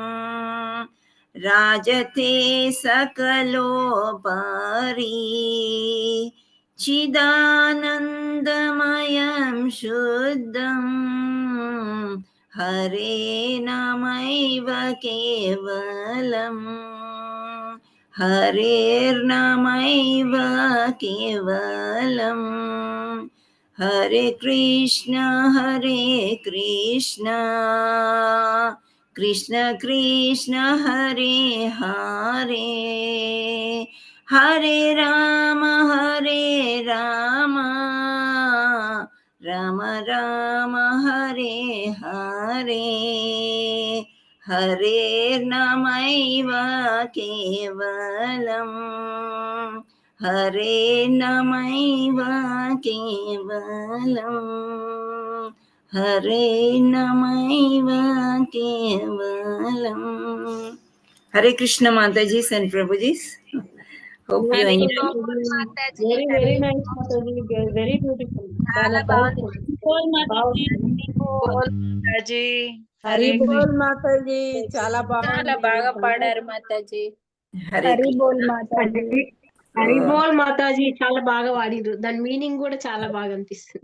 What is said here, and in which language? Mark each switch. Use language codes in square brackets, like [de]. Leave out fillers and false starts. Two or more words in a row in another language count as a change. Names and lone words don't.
[sa] राजते सकलोपरि चिदानन्दमयं शुद्धम् हरे नामैव केवलम् हरेर्नामैव केवलम् हरे कृष्ण कृष्ण कृष्ण हरे हरे हरे राम राम राम हरे हरे हरेर्नामैव केवलम् हरे नामैव केवलम् हरे नामैव केवलम् हरे कृष्ण माताजी and Prabhuji. [en] Hope you Very, enjoy. very nice, Mataji. Very beautiful. [te] చాలా powerful. మాతాజీ హరి బోల్ మాతాజీ చాలా చాలా బాగా పాడారు మాతాజీ. హరి బోల్ మాతాజీ హరి బోల్ మాతాజీ చాలా బాగా వాడిరు. దాని మీనింగ్ కూడా చాలా బాగా అనిపిస్తుంది.